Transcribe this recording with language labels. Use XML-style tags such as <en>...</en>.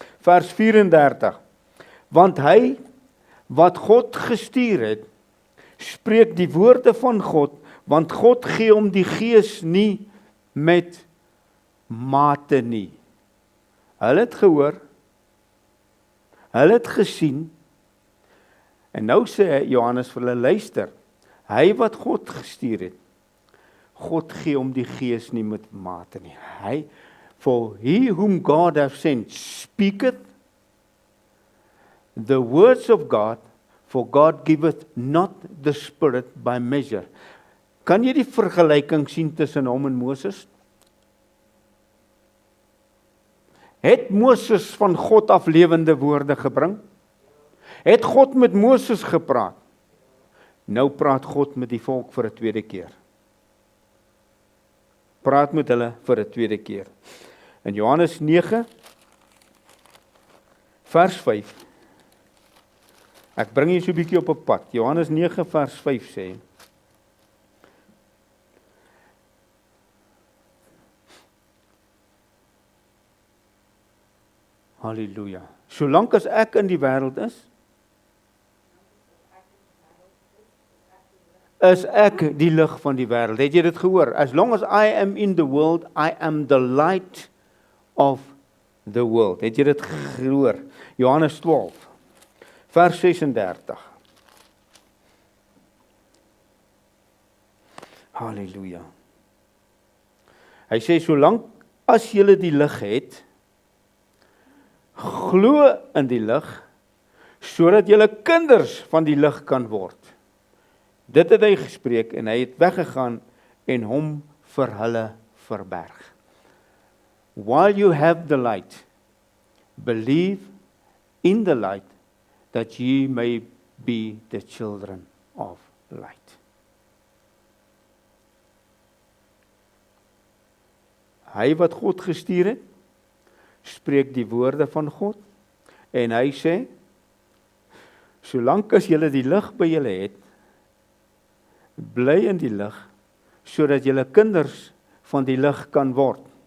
<af>Vers 34. Want hy, wat God gestuur het, spreek die woorde van God, want God gee hom die Gees nie met mate nie. Hulle het gehoor, hulle het gesien, en nou sê Johannes vir hulle, luister, hy wat God gestuur het, God gee hom die Gees nie met mate nie.</af> <en>For he whom God hath sent speaketh the words of God, for God giveth not the Spirit by measure.</en> <af>Kan jy die vergelyking sien tussen hom en Moses? Het Moses van God af lewende woorde gebring? Het God met Moses gepraat? Nou praat God met die volk vir 'n tweede keer. Praat met hulle vir 'n tweede keer. In Johannes 9, vers 5. Ek bring jy so 'n bietjie op 'n pad. Johannes 9 vers 5 sê, Halleluja. Solank as ek in die wêreld is ek die lig van die wêreld. Het jy dit gehoor?</af> <en>As long as I am in the world, I am the light of the world.</en> <af>Het jy dit gehoor? Johannes 12. Vers 36. Halleluja. Hy sê, solank as julle die lig het, glo in die lig, sodat julle kinders van die lig kan word. Dit het hy gespreek en hy het weggegaan en hom vir hulle verberg.</af> <en>While you have the light, believe in the light, that ye may be the children of light.</en> <af>Hy wat God gestuur het, spreek die woorde van God, en hy sê, solank as julle die lig by julle het, bly in die lig, sodat julle kinders van die lig kan word.</af>